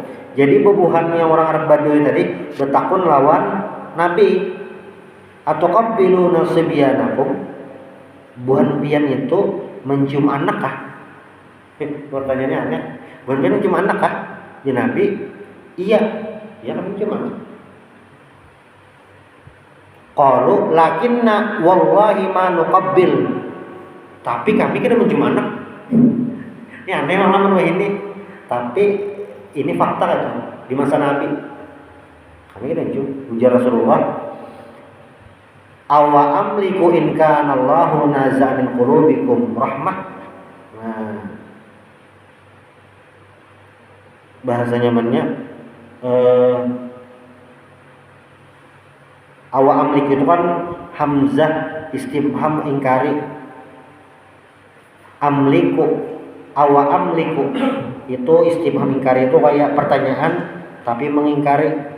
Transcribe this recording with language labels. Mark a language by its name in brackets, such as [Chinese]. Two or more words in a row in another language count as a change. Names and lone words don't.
[Banjar] Jadi bebuhannya orang Arab Baduy tadi bertakun lawan Nabi. [Arabic] أتقبلون صبيانكم. [Banjar] Buhan pian itu mencium anak kah? Pertanyaannya aneh. Buhan pian mencium anak kah? Ya Nabi, iya kan mencium anak. [Arabic] قالوا لكنا والله ما نقبل. [Banjar] Tapi kami kada mencium anak. Ini aneh orang ini. Tapi ini fakta itu di masa Nabi. Kami kada mencium. Ujar Rasulullah, [Arabic] أوأملك إن كان الله نزع من قلوبكم رحمة. [Banjar] Nah, bahasa nyamannya [Arabic] أوأملك [Banjar] itu kan hamzah istifham ingkari. [Arabic] أوأملك [Banjar] itu istifham ingkari, itu kayak pertanyaan tapi mengingkari.